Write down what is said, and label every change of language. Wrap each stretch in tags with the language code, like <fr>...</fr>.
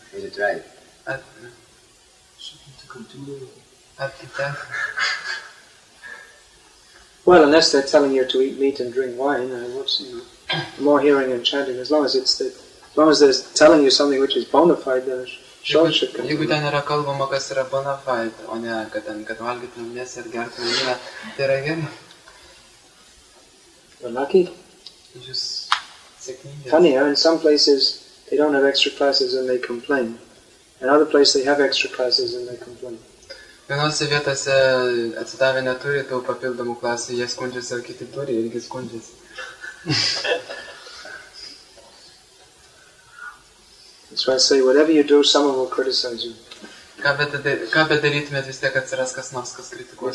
<en>Is it right? Should continue at the time? Well, unless they're telling you to eat meat and drink wine, more hearing and chanting. As long as they're telling you something which is bona fide, then sure it should continue.</en> <lt>Jeigu ten yra kalbama, kas yra bona fide, o ne kad valgytumėm mėsą ir gertumėm vyną, tai yra gerai.</lt> <en>You're lucky.</en> <lt>Jūs sėkmingi.</lt> <en>Funny, in some places they don't have extra classes and they complain. In other places they have extra classes and they complain.</en> <lt>Vienose vietose atsidavę neturi tų papildomų klasių, jie skundžiasi, o kiti turi irgi skundžiasi.</lt> <en>So I say, whatever you do, someone will criticize you.</en> <lt>Ką bedarytumėt, vis tiek atsiras kas nors, kas kritikuos.</lt>